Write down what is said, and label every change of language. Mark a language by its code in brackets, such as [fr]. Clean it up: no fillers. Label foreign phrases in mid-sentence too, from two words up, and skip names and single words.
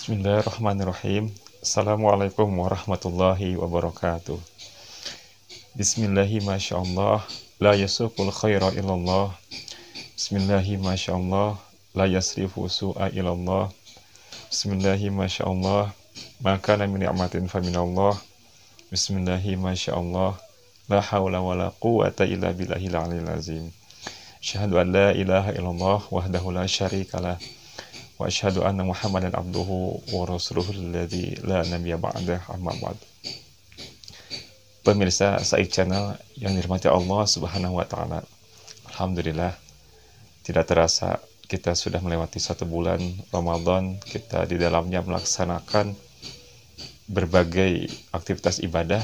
[ar] بسم الله الرحمن الرحيم. السلام عليكم ورحمة الله وبركاته. بسم الله ما شاء الله، لا يسوق الخير إلا الله. بسم الله ما شاء الله، لا يصرف السوء إلا الله. بسم الله ما شاء الله، ما كان من نعمة فمن الله. بسم الله ما شاء الله، لا حول ولا قوة إلا بالله العلي العظيم. أشهد أن لا إله إلا الله وحده لا شريك له. وأشهد أن محمدا عبده ورسوله الذي لا نبي بعده، أما بعد. [id] Pemirsa Saik Channel yang dirahmati Allah [ar] سبحانه وتعالى. [id] Alhamdulillah, tidak terasa kita sudah melewati 1 bulan Ramadan. Kita di dalamnya melaksanakan berbagai aktivitas ibadah.